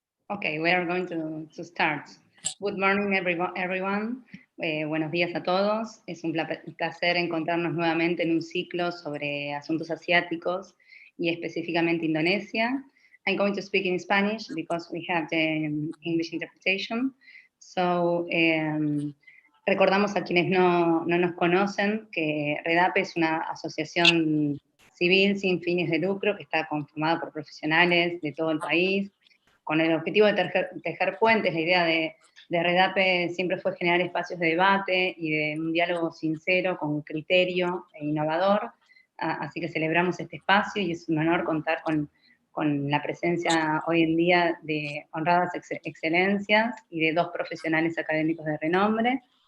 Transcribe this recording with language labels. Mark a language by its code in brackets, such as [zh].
[en] Okay, we are going to start. Good morning, everyone. [es] Buenos días a todos. Es un placer encontrarnos nuevamente en un ciclo sobre asuntos asiáticos y específicamente Indonesia. [en] I'm going to speak in Spanish because we have the English interpretation. [es] So, recordamos a quienes no nos conocen que REDAPPE es una asociación civil sin fines de lucro que está conformada por profesionales de todo el país, con el objetivo de tejer puentes. La idea de REDAPPE siempre fue generar espacios de debate y de un diálogo sincero, con criterio e innovador, así que celebramos este espacio y es un honor contar con la presencia hoy en día de honradas excelencias y de dos profesionales académicos de renombre.